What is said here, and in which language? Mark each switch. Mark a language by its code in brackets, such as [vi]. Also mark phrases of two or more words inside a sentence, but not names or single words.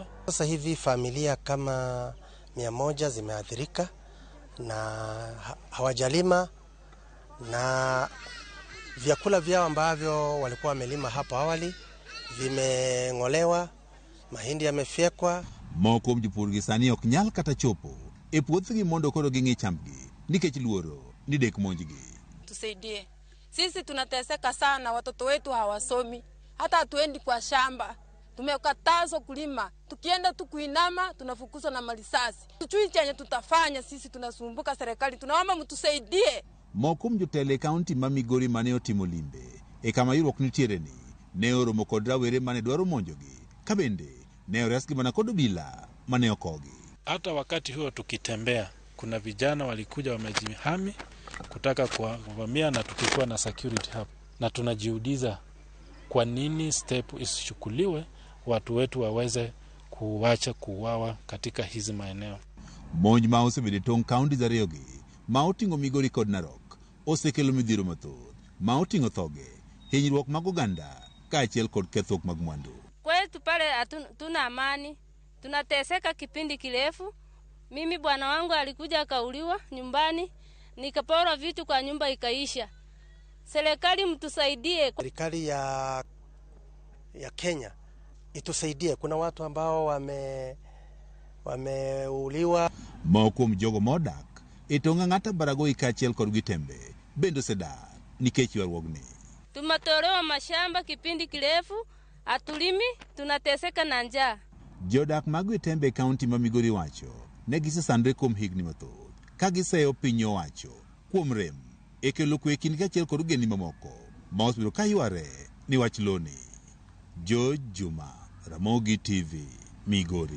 [sw] Sasa hivi familia kama 100 zimeathirika na hawajalima, na vyakula vyao ambavyo walikuwa wamelima hapo awali vimeng'olewa, mahindi yamefyekwa. [luo] Moko mjipur gi sani ok nyal kata chopo e puothgi mondo koro ging'i chambgi nikech luoro ni dek monjgi. [sw] Tusaidie. Sisi tunateseka sana, watoto wetu hawasomi, hata hatuendi kwa shamba. Tumekatazwa kulima. Tukienda tu kuinama tunafukuzwa na marisasi. Tuchui chenye tutafanya, sisi tunasumbuka serikali. Tunaomba mtusaidie. [luo] Moko mjotele kaunti ma Migori mane otimo limbe e kama ywaruok nitiere ni ne oromo kod rawere mane dwaro monjogi, ka bende ne oresgi mana kod obila mane okogi. [sw] Hata wakati huo tukitembea, kuna vijana walikuja wamejihami kutaka kuvamia, na tukikuwa na security hapo, na tunajiuliza kwa nini step isichukuliwe watu wetu waweze kuacha kuuawa katika hizi maeneo. [luo] Monj ma osebedo tong' kaunti ariyogi ma oting'o Migori kod Narok osekelo midhiero mathoth ma oting'o thoge, hinyruok mag oganda kaachiel kod kethruok mag mwandu. [sw] Kwetu pale tuna amani, tunateseka kipindi kirefu. Mimi bwana wangu alikuja akauliwa nyumbani, nikapora vitu kwa nyumba ikaisha. Serikali mtusaidie. Serikali ya Kenya itusaidie. Kuna watu ambao wameuliwa. [luo] Moko mjogo modak e tong' Ang'ata Baragoi kaachiel kod Gwitembe bende osedar nikech ywaruokni. [sw] Tumetolewa mashamba kipindi kirefu, atulimi, tunateseka na njaa. [luo] Jodak mag Gwitembe kaunti ma Migori wacho ne gisesandre kuom higni mathoth ka giseyo piny owacho kuom rem e kelo kwe kind kaachiel kod ogendni mamoko ma osebedo ka yware ni wach loni. Jojuma, Ramogi TV, Migori.